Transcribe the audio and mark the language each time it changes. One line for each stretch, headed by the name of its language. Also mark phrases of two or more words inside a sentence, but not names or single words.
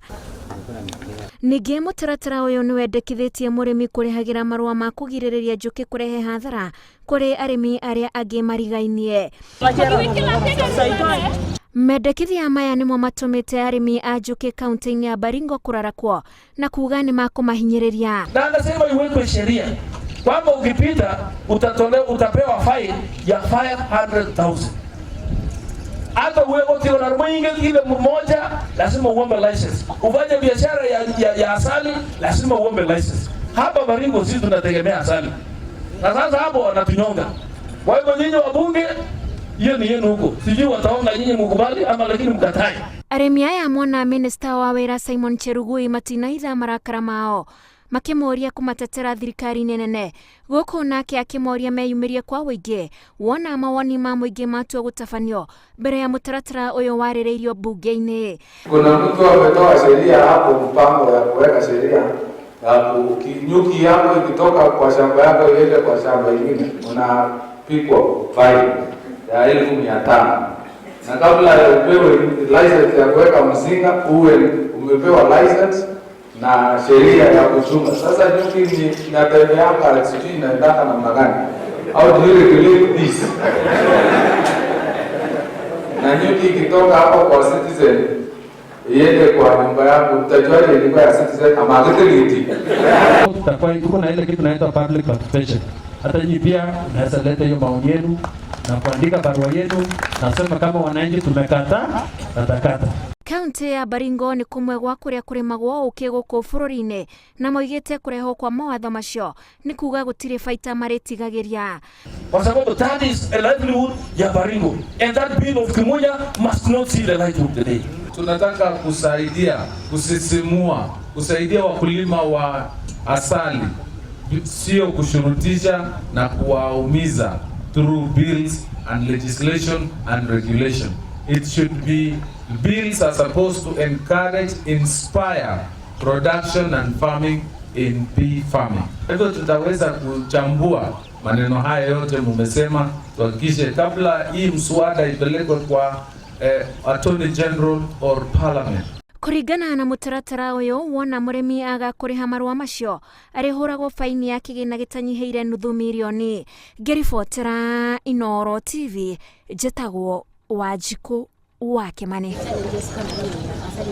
Kikuyu: Ningĩ mutaratara uyu ni wendekithĩtie murimi kurihagira marua ma kugirĩrĩria njuki kurehe hathara kuri arimi aria angi marigainie. Mendekithia maya nimo matumite arimi a njuki kaunti-ini ya Baringo kurarakwo na kuga ni makumahinyĩrĩria.
Swahili: Na anasema iwekwe sheria kwamba ukipita utapewa fine ya 500,000. Hata uwe otio na mwingi ile mmoja lazima uombe license. Ufanye biashara ya asali lazima uombe license. Hapa Baringo sisi tunategemea asali. Na sasa hapo wanatunyonga. Kwa hivyo nyinyi wabunge hiyo ni yenu huko. Sijui wataonga nyinyi mkubali ama lakini mkatai.
Kikuyu: Arimi aya mona minister wa wira Simon Cherugui matinaitha marakara mao makimoria kumatetera thirikari nene guku nake akimoria meyumirie kwa wingi wona mawoni ma mwingi matua gutafanio mbere ya mutaratara uyu warireirio bunge-ini.
Swahili: Kuna mtu ametoa sheria hapo, mpango ya kuweka sheria na nyuki yako ikitoka kwa shamba yako iende kwa shamba ingine unapigwa fine ya 1,500. Na kabla upewe license ya kuweka mzinga uwe umepewa license na sheria ya kuchunga. Sasa nyuki ni inatembea hapa sijui inaendana namna gani?
English: How do you regulate this?
Swahili: Na nyuki ikitoka hapo kwa citizen iende kwa nyumba yako utajua ilikuwa ya citizen ama utility. Tutakuwa tuko na ile kitu inaitwa
English: public participation.
Swahili: Hata nyinyi pia naweza leta hiyo maoni yenu na kuandika barua yenu nasema kama wananchi tumekata tatakata.
Kikuyu: Kaunti ya Baringo ni kumwe gwa kuria kurimagwo uki guku bururi-ini na moigite kureho kwa mawatho macio ni kuga gutire baita maritigagiria.
Swahili: Kwa sababu
English: that is a livelihood
Swahili: ya Baringo
English: and that bill of Kimunya must not see the light of the day.
Swahili: Tunataka kusaidia wakulima wa asali, sio kushurutisha na kuwaumiza
English: through bills and legislation and regulation. It should be bills are supposed to encourage, inspire production and farming in bee farming.
Swahili: Hivyo tutaweza kuchambua maneno haya yote mumesema, tuhakikishe kabla hii mswada ipelekwe kwa
English: Attorney General or Parliament.
Kikuyu: Kuringana na mutaratara uyu wona murimi agakuriha marua macio arihuragwo faini ya kigina gitanyihiire nuthu milioni. Ngiribotera Inooro TV, njitagwo Wanjiku wa Kimani.